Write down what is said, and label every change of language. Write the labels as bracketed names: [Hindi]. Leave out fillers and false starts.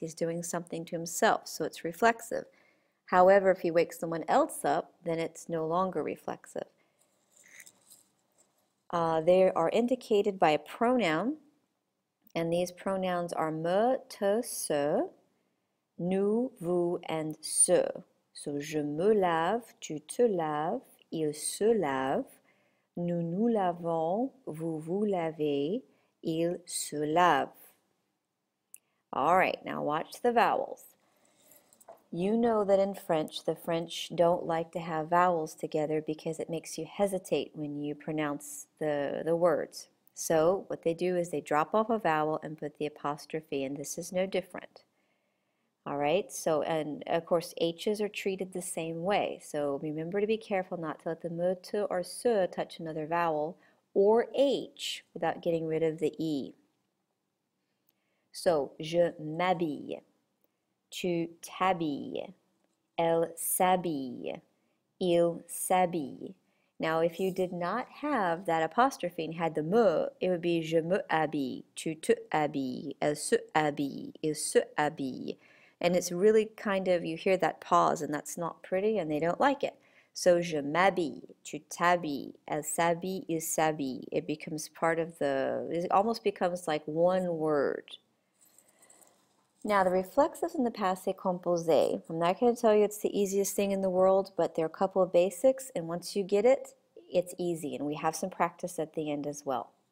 [English] He's doing something to himself, so it's reflexive. However, if he wakes someone else up, then it's no longer reflexive. They are indicated by a pronoun, and these pronouns are me, te, ce, nous, vous, and ce. [French] So, je me lave, tu te laves, il se lave, nous nous lavons, vous vous lavez, il se lave. [English] All right, now watch the vowels. You know that in French, the French don't like to have vowels together because it makes you hesitate when you pronounce the words. So what they do is they drop off a vowel and put the apostrophe, and this is no different. All right, so, and of course, H's are treated the same way. So remember to be careful not to let the me, te, or se touch another vowel or H without getting rid of the E. [French] So, je m'habille. Tu t'habilles, elle s'habille, il s'habille. [English] Now, if you did not have that apostrophe and had the me, it would be [French] je me habille, tu te habilles, elle se habille, [English] il se habille. And it's really kind of, you hear that pause and that's not pretty and they don't like it. [French] So, je m'habille, tu t'habilles, elle s'habille, il s'habille. [English] It becomes part of it almost becomes like one word. Now, the reflexives in the passé composé, I'm not going to tell you it's the easiest thing in the world, but there are a couple of basics, and once you get it, it's easy, and we have some practice at the end as well.